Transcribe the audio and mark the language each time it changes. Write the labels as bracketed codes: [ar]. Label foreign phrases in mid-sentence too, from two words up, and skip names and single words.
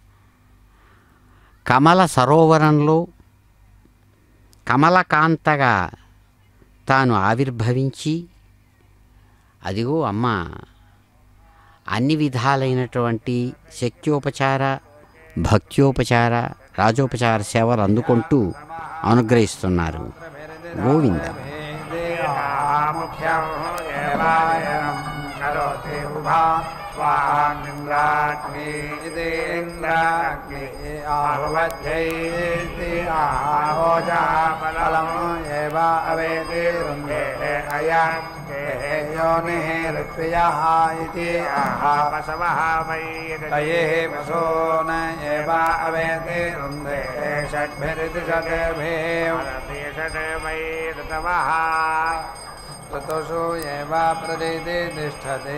[te] కమల సరోవరంలో కమలకాంతగా తాను ఆవిర్భవించి అదిగో అమ్మ అన్ని విధాలైనటువంటి శక్త్యోపచార భక్త్యోపచార రాజోపచార సేవలు అందుకుంటూ అనుగ్రహిస్తున్నారు. గోవింద. [sa] करोति उभा स्वाहाग्निन्द्राग्नि इन्द्राग्नि आहुवध्यैति आहोजा फलम् एव अवेति रुन्धे अयं योनिः ऋत्वियः इति आहापशवः वै तयेः पशून एव अवेति रुन्धे षड्भिरिति षड्भिः षड् वै ऋतवः ऋतुषु एव प्रदिति तिष्ठति